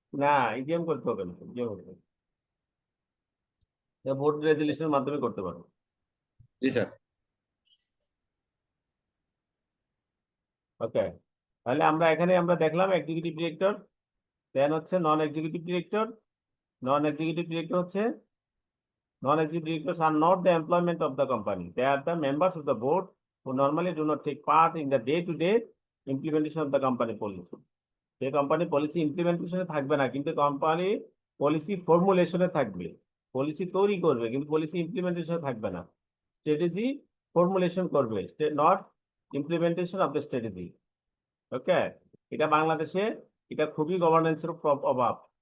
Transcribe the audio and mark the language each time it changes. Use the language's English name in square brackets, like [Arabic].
[Bangla] না, ইজিএম করতে হবে না, ইজিএম করতে হবে বোর্ড রেজুলেশনের মাধ্যমে করতে পারবে। জি স্যার। ওকে, তাহলে আমরা এখানে আমরা দেখলাম এক্সিকিউটিভ ডিরেক্টর, দেন হচ্ছে নন এক্সিকিউটিভ ডিরেক্টর। [English] Non executive director হচ্ছে non-executive directors are not the employment of the company. They are the members of the board who normally do not take part in the day-to-day implementation of the company policy. [Bangla] সেই company policy ইমপ্লিমেন্টেশনে থাকবে না, কিন্তু company policy ফর্মুলেশনে থাকবে, policy তৈরি করবে, কিন্তু policy ইমপ্লিমেন্টেশনে থাকবে না। [English] Strategy formulation করবে, not implementation of the strategy. [Bangla] ওকে, এটা বাংলাদেশে এটা খুবই গভর্নেন্সের অভাব।